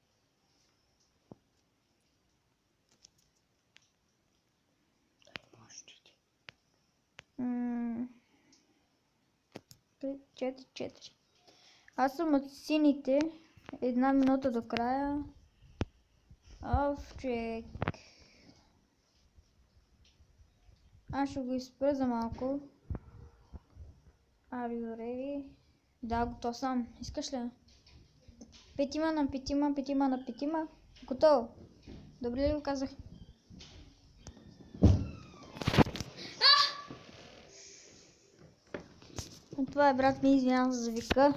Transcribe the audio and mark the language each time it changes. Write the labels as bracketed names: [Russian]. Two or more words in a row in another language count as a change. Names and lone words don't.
[Bulgarian] Четири. Аз съм от сините. 1 минута до края. Овчек. Аз ще го изпра за малко. [English] Are you ready? [Bulgarian] Да, готов съм. Искаш ли? 5 на 5. Готово. Добре ли го казах? Това е брат ми, извинявам се за вика.